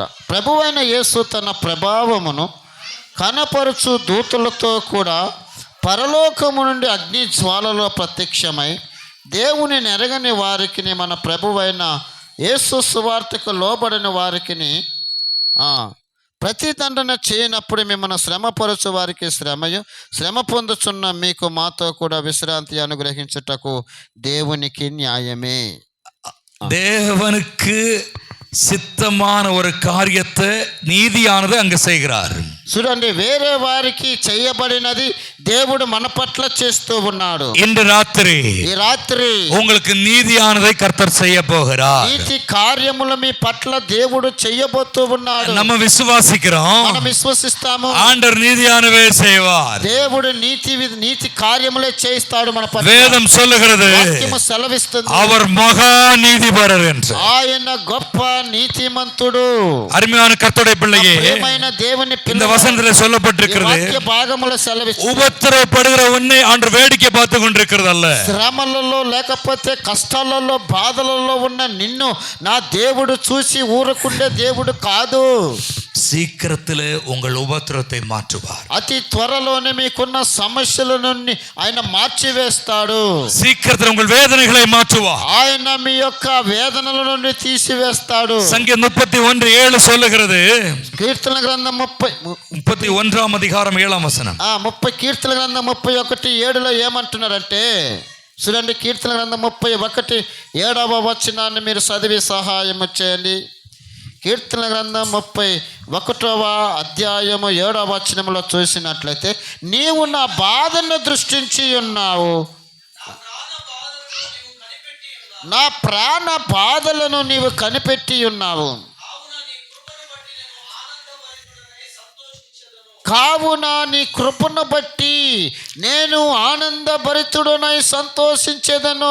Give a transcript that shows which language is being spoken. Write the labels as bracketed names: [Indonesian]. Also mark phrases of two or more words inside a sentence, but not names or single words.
[Telugu] ప్రభువైన యేసు తన ప్రభావమును కనపరుచు దూతలతో కూడా పరలోకము నుండి అగ్ని జ్వాలలో ప్రత్యక్షమై దేవుని నెరగని వారికి, మన ప్రభువైన యేసు సువార్తకు లోబడిన వారికి ప్రతిదండన చేయనప్పుడు మిమ్మల్ని శ్రమపరచు వారికి శ్రమయు, శ్రమ పొందుచున్న మీకు మాతో కూడా విశ్రాంతి అనుగ్రహించుటకు దేవునికి న్యాయమే. [Tamil] தேவனுக்கு சித்தமான ஒரு காரியத்தை நீதியானது அங்க செய்கிறார். [Telugu] చూడండి, వేరే వారికి చేయబడినది దేవుడు మన పట్ల చేస్తూ ఉన్నాడు. [Tamil] இன்று ராத்திரி [Telugu] ఈ రాత్రి [Tamil] உங்களுக்கு நீதியானதை கர்த்தர் செய்ய போகிறார். [Telugu] నీతి కార్యములు మీ పట్ల దేవుడు చేయబోతూ ఉన్నాడు. [Tamil] நம்ம விசுவாசிக்கிறோம், [Telugu] మనం విశ్వసిస్తాము. [Tamil] ஆண்டவர் நீதியானவே செய்வார். [Telugu] దేవుడు నీతి కార్యములే చేస్తాడు మన పట్ల. [Tamil] வேதம் சொல்லுகிறது, [Telugu] వాక్యము సెలవిస్తుంది, [Tamil] அவர் மகா நீதிபரர் என்று. [Telugu] ఆయన గొప్ప నీతిమంతుడు. [Tamil] அருமையான கர்த்தருடைய பிள்ளையே, [Telugu] ప్రియమైన దేవుని [Tamil] இந்த [Telugu] పిల్లలు, [Tamil] வசனத்தில் சொல்லப்பட்டிருக்கிறது, [Telugu] వాక్య భాగములో సెలవిస్తుంది, [Tamil] உபத்திரவப்படுகிற உன்னை ஆண்டவர் வேடிக்கை பார்த்து கொண்டிருக்கிறது அல்ல. [Telugu] శ్రమలలో లేకపోతే కష్టాలలో బాధలలో ఉన్న నిన్ను నా దేవుడు చూసి ఊరకుండే దేవుడు కాదు. [Tamil] சீக்கிரத்தில் உங்கள் உபத்திரத்தை மாற்றுவார். [Telugu] అతి త్వరలోనే మీకున్న సమస్యల నుండి ఆయన మార్చివేస్తాడు. [Tamil] சீக்கிரத்தில் உங்கள் வேதனைகளை மாற்றுவார். [Telugu] ఆయన మీ యొక్క వేదనల నుండి తీసివేస్తాడు. [Tamil] சங்கீதம் 31:7 சொல்லுகிறது, [Telugu] కీర్తన గ్రంథం [Tamil] 31 அதிகாரம் 7 వచనం. [Telugu] 30 కీర్తన గ్రంథం 31:7లో ఏమంటున్నారంటే, చూడండి, కీర్తన గ్రంథం 31:7 వచనాన్ని మీరు చదివి సహాయం చేయండి. కీర్తన గ్రంథం 31వ అధ్యాయము 7వ వచనంలో చూసినట్లయితే, నీవు నా బాధను దృష్టించి ఉన్నావు, నా ప్రాణ బాధలను నీవు కనిపెట్టి ఉన్నావు, కావున నీ కృపను బట్టి నేను ఆనందభరితుడనై సంతోషించేదను.